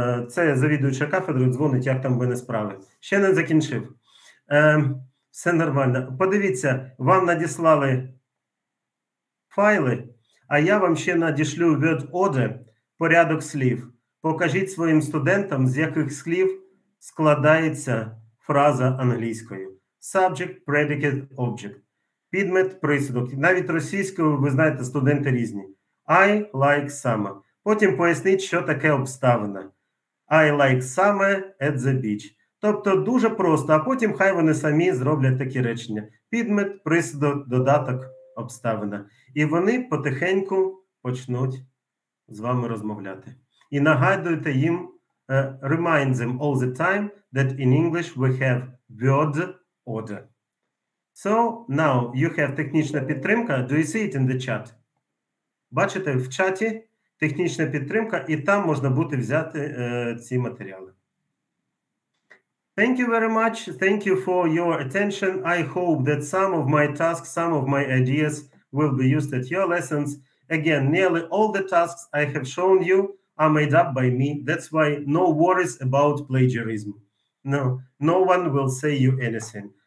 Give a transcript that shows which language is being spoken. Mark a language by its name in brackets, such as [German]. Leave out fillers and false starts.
[Ukrainian] Це завідуюча кафедрою, дзвонить, як там ви справи. Ще не закінчив. Все нормально. Подивіться, вам надіслали файли, а я вам ще надішлю [English] word order, [Ukrainian] порядок слів. Покажіть своїм студентам, з яких слів складається фраза англійською. [English] Subject, predicate, object. [Ukrainian] Підмет, присудок. Навіть російською, ви знаєте, студенти різні. [English] I like summer. [Ukrainian] Потім поясніть, що таке обставина. [English] I like summer at the beach. [Ukrainian] Тобто дуже просто, а потім хай вони самі зроблять такі речення. Підмет, присудок, додаток, обставина. І вони потихеньку почнуть з вами розмовляти. І нагадуйте їм, [English] remind them all the time that in English we have word order. So, now you have [Ukrainian] технічна підтримка. [English] Do you see it in the chat? [Ukrainian] Бачите, в чаті технічна підтримка, і там можна буде взяти ці матеріали. [English] Thank you very much. Thank you for your attention. I hope that some of my tasks, some of my ideas will be used at your lessons. Again, nearly all the tasks I have shown you are made up by me. That's why no worries about plagiarism. No one will say you anything.